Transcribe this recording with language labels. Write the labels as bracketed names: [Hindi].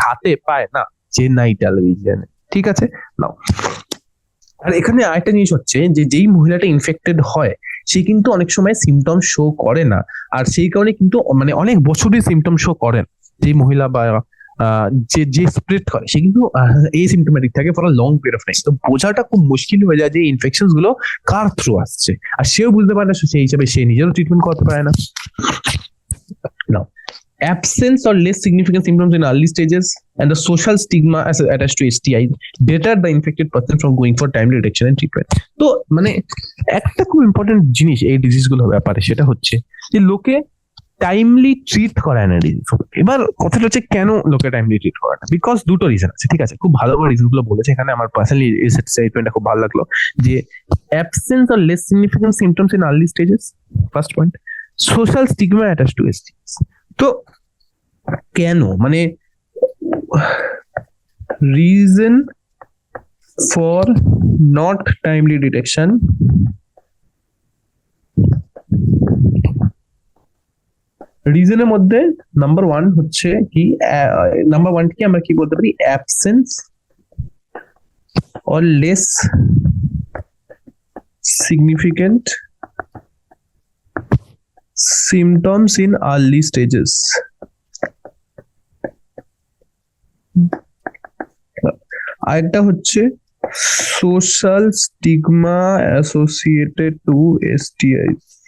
[Bangla] হাতে পায় না, জেনাইটাল রিজনে, ঠিক আছে। নাও, আর এখানে আরেকটা জিনিস হচ্ছে যে যেই মহিলাটা ইনফেক্টেড হয়, সে কিন্তু অনেক সময় সিমটম শো করে না, আর সেই কারণে কিন্তু মানে অনেক বছরই সিমটম শো করেন। যে মহিলা বা যে স্প্রেড করে, সে কিন্তু এই সিমটোমেটিক থাকে [English] For a long period of time. [Bangla] তো বোঝাটা খুব মুশকিল হয়ে যায় যে ইনফেকশন গুলো কার থ্রু আসছে, আর সেও বুঝতে পারে না, সেই হিসাবে সে নিজেরও ট্রিটমেন্ট করতে পারে না। [English] Now, absence or less significant symptoms in early stages and the social stigma attached to STI deter the infected person from going for timely detection and treatment. [Bangla] তো মানে একটা খুব ইম্পর্টেন্ট জিনিস এই ডিজিজ গুলোর ব্যাপারে, সেটা হচ্ছে যে লোকে টাইমলি ট্রিট করায় না ডিজিজ। এবার কথাটা হচ্ছে কেন লোকে টাইমলি ট্রিট করে না? বিকজ দুটো রিজন আছে, ঠিক আছে, খুব ভালো করে রিজন গুলো বলেছে এখানে। আমার পার্সোনালি এই স্টেটমেন্টটা খুব ভালো লাগলো, যে [English] Absence or less significant symptoms in early stages, first point, social stigma attached to STS. তো কেন, মানে reason for not timely detection [Bangla] রিজনের মধ্যে নাম্বার ওয়ান হচ্ছে কি, নাম্বার ওয়ান কি আমরা কি বলতে পারি, absence [English] or less significant symptoms in early stages. [Bangla] আরেকটা হচ্ছে [English] social stigma associated to STIs.